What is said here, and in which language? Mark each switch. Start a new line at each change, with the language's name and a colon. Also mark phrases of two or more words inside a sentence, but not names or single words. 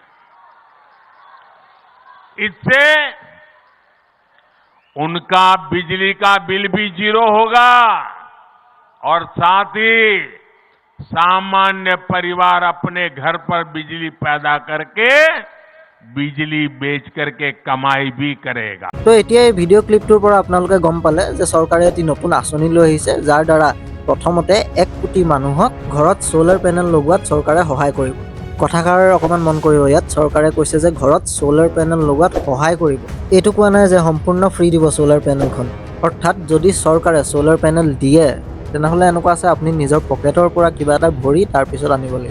Hindi: इससे उनका बिजली का बिल भी जीरो होगा और साथ ही सामान्य परिवार अपने घर पर बिजली पैदा करके बिजली बेच करके कमाई भी करेगा।
Assamese: তো এতিয়া এই ভিডিঅ' ক্লিপটোৰ পৰা আপোনালোকে গম পালে যে চৰকাৰে এটি নতুন আঁচনি লৈ আহিছে, যাৰ দ্বাৰা প্ৰথমতে 1 কোটি মানুহক ঘৰত সোলাৰ পেনেল লগোৱাত চৰকাৰে সহায় কৰিব। কথাষাৰ অকণমান মন কৰিব, ইয়াত চৰকাৰে কৈছে যে ঘৰত সোলাৰ পেনেল লগোৱাত সহায় কৰিব। এইটো কোৱা নাই যে সম্পূৰ্ণ ফ্ৰী দিব সোলাৰ পেনেলখন। অৰ্থাৎ যদি চৰকাৰে সোলাৰ পেনেল দিয়ে তেনেহ'লে এনেকুৱা আছে আপুনি নিজৰ পকেটৰ পৰা কিবা এটা ভৰি তাৰপিছত আনিব লাগিব।